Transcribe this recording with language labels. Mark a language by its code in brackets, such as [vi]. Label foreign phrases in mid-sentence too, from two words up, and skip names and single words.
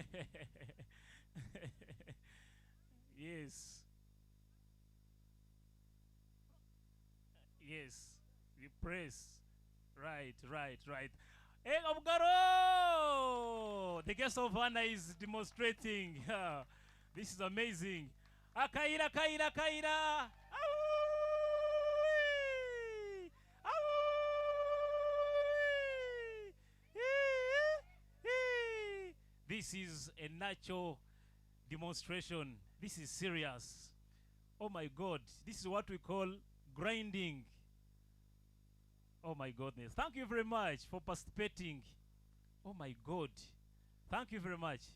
[en] Yes, yes, we press. Right, right, right. Hey, Obgaro! The guest of honor is demonstrating. This is amazing. Akaira, kaira, kaira. Awee! Awee! This is a natural demonstration. This is serious. Oh my God. This is what we call grinding. Oh my goodness. Thank you very much for participating. Oh my God. Thank you very much.